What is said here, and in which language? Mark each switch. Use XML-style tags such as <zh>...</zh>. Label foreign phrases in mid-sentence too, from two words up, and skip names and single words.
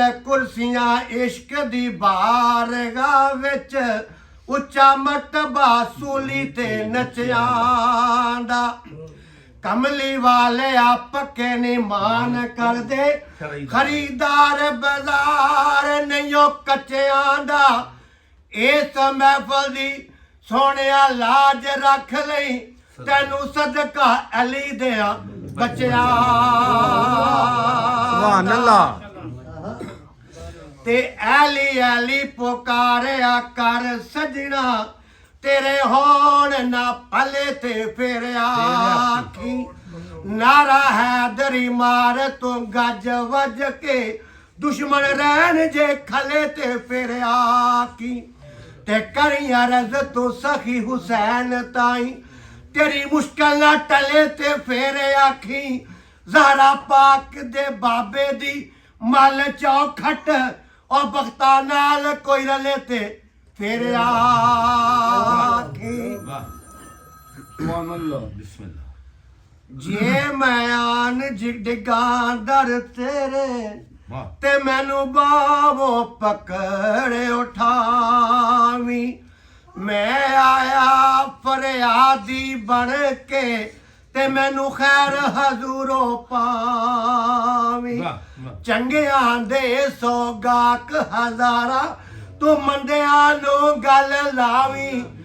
<pa>ਕੁਰਸੀਆਂ ਇਸ਼ਕ ਦੀ ਬਾਰਗਾਹ ਵਿੱਚ ਉੱਚਾ ਮਰਤਬਾ ਸੂਲੀ ਤੇ ਨਚਿਆਂ ਦਾ ਕਮਲੀ ਵਾਲੇ ਆ ਪੱਕੇ ਨਹੀਂ ਮਾਨ ਕਰਦੇ ਖਰੀਦਾਰ ਬਾਜ਼ਾਰ ਨਹੀਂ ਉਹ ਕੱਚਿਆਂ ਦਾ ਇਸ ਮਹਿਫਲ ਦੀ ਸੋਹਣਿਆ ਲਾਜ ਰੱਖ ਲਈ ਤੈਨੂੰ ਸਦਕਾ ਅਲੀ ਦਿਆਂ ਬੱਚਿਆਂ</pa> <ar>سبحان الله</ar> <pa>ਤੇ ਅਲੀ ਅਲੀ ਪੁਕਾਰਿਆ ਕਰ ਸਜਣਾ ਤੇਰੇ ਹੋਣ ਨਾ ਪਲੇ ਤੇ ਫੇਰਿਆ ਆਖੀ ਨਾਰਾ ਹੈਦਰੀ ਮਾਰ ਤੂੰ ਗੱਜ ਵੱਜ ਕੇ ਦੁਸ਼ਮਣ ਰਹਿਣ ਜੇ ਖਲੇ ਤੇ ਫੇਰਿਆ ਆਖੀ ਤੇ ਕਰੀ ਅਰਜ਼ ਤੂੰ ਸਖੀ ਹੁਸੈਨ ਤਾਈ ਤੇਰੀ ਮੁਸ਼ਕਲ ਨਾ ਟਲੇ ਤੇ ਫੇਰੇ ਆਖੀ ਜ਼ਹਰਾ ਪਾਕ ਦੇ ਬਾਬੇ ਦੀ ਮਲ ਚੌਖਟ ਉਹ ਬਖਤਾ ਨਾਲ ਕੋਈ ਰਲੇ ਤੇ ਫੇਰੇ ਆਖੀ</pa> <ar>سبحان الله بسم الله</ar> <pa>ਜੇ ਮੈਂ ਆਨ ਡਿੱਗਾਂ ਦਰ ਤੇਰੇ ਤੇ ਮੈਨੂੰ ਬਾਹੋਂ ਪਕੜ ਉਠਾਵੀਂ ਮੈਂ ਆਇਆ ਫਰਿਆਦੀ ਬਣ ਕੇ ਤੇ ਮੈਨੂੰ ਖੈਰ ਹਜ਼ੂਰੋਂ ਪਾਵੀਂ ਚੰਗਿਆਂ ਦੇ ਸੋਗਾਕ ਹਜ਼ਾਰਾਂ ਤੂੰ ਮੰਦਿਆਂ ਨੂੰ ਗੱਲ ਲਾਵੀਂ</pa>